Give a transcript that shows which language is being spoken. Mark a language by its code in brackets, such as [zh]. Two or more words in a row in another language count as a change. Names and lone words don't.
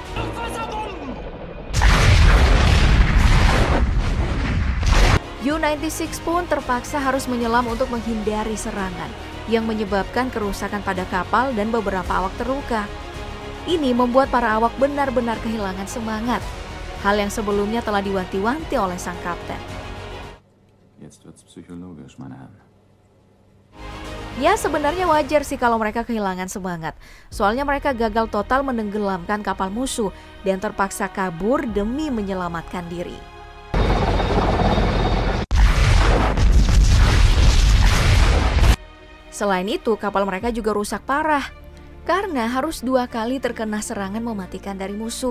[id] U-96 pun terpaksa harus menyelam untuk menghindari serangan yang menyebabkan kerusakan pada kapal dan beberapa awak terluka. Ini membuat para awak benar-benar kehilangan semangat, hal yang sebelumnya telah diwanti-wanti oleh sang kapten. [de] Jetzt wird's psychologisch, meine Herren. [id] Ya, sebenarnya wajar sih kalau mereka kehilangan semangat. Soalnya mereka gagal total menenggelamkan kapal musuh dan terpaksa kabur demi menyelamatkan diri. Selain itu, kapal mereka juga rusak parah karena harus 2 kali terkena serangan mematikan dari musuh.